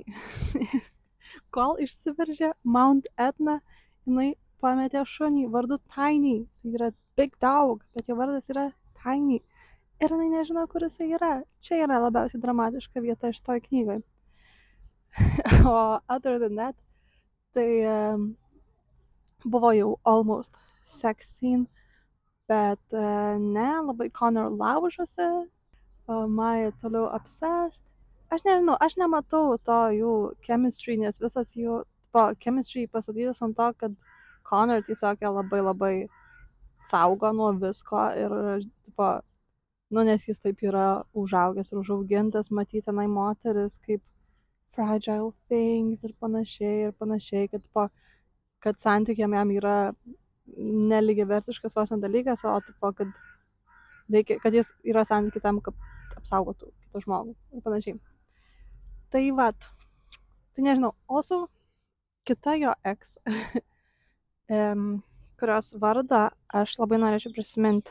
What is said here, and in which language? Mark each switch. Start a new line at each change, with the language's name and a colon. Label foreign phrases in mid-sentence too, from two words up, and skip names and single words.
Lithuanian: Kol išsiveržė Mount Etna, jinai pametė šunį vardu Tiny. Tai yra
English: big dog,
Lithuanian: bet jo vardas yra Tiny. Ir jinai nežino, kur jisai yra. Čia yra labiausiai dramatiška vieta šitoj knygoj.
English: O other than that,
Lithuanian: tai buvo jau
English: almost sex scene,
Lithuanian: bet ne, labai Connor laužosi, Maja toliau obsessed. Aš nežinau, aš nematau to jų chemistry, nes visas jų chemistry pasakytas ant to, kad Connor tiesiog labai labai saugo nuo visko ir, nes jis taip yra užaugęs ir užaugintas, matyti tenai moteris kaip
English: fragile things
Lithuanian: ir panašiai, kad santykiam jam yra nelygiavertiškas vos dalykas, o kad reikia, kad jis yra santykiai tam, kad apsaugotų kitą žmogų ir panašiai. Tai vat, tai nežinau, also kita jo ex, kurios vardą aš labai norėčiau prisiminti.